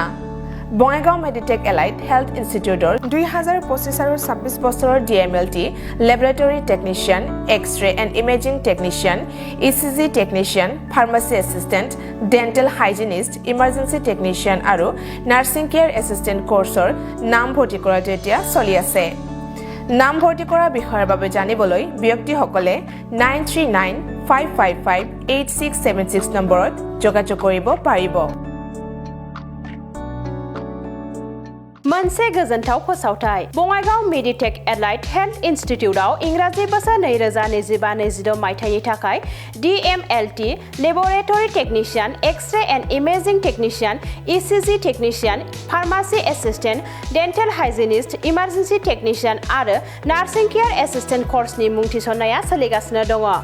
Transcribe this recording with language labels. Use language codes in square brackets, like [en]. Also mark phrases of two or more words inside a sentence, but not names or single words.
[as] বঙাইগাঁও মেডিটেক এলাইড হেল্থ ইনষ্টিটিউটৰ 2025 আৰু 26 বছৰৰ DMLT লেবৰেটৰী টেকনিচিয়ান, এক্স-ৰে এণ্ড ইমেজিং টেকনিচিয়ান, ECG টেকনিচিয়ান, ফাৰ্মাচী এছিষ্টেণ্ট, ডেণ্টেল হাইজিনিষ্ট, ইমাৰ্জেঞ্চি টেকনিচিয়ান আৰু নাৰ্ছিং কেয়াৰ এছিষ্টেণ্ট কোৰ্চৰ নামভৰ্তি কৰাটো এতিয়া চলি আছে। নামভৰ্তি কৰাৰ বিষয়ৰ বাবে জানিবলৈ ব্যক্তিসকলে 9395558676 নম্বৰত যোগাযোগ কৰিব পাৰিব। [brx] मोनसे गोजोनथाव फोसावथाय बङाइगाव मेडिटेक एलाइड हेल्थ इन्स्टिट्यूटआव इंराजि बोसोर 2025-26 मायथाइनि थाखाय DMLT लेबोरेटरी टेक्निशियन, एक्स-रे एंड इमेजिंग टेक्निशियन, ECG टेक्निशियन, फार्मासी एसिस्टेंट, डेंटल हाइजिनिस्ट, इमार्जेंसी टेक्निशियन आरो नार्सिं केयर एसिस्टेंट कोर्सनि मुं थिसननाया सोलिगासिनो दङ।